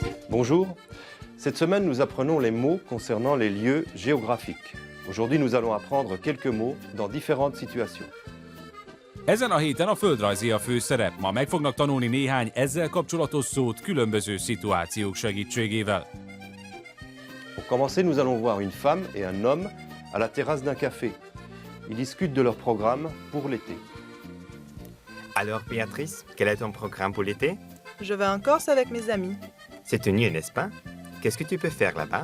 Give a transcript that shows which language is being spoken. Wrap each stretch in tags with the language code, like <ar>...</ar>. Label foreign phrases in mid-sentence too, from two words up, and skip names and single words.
<fr>Bonjour, cette semaine nous apprenons les mots concernant les lieux géographiques. Aujourd'hui nous allons apprendre quelques mots dans différentes situations.</fr> <hu>Ezen a héten a földrajzi a főszerep. Ma meg fognak tanulni néhány ezzel kapcsolatos szót különböző szituációk segítségével.</hu> <fr>Pour commencer, nous allons voir une femme et un homme à la terrasse d'un café. Ils discutent de leur programme pour l'été. Alors Béatrice, quel est ton programme pour l'été? Je vais en Corse avec mes amis. C'est tenu, n'est-ce pas? Qu'est-ce que tu peux faire là-bas?</fr>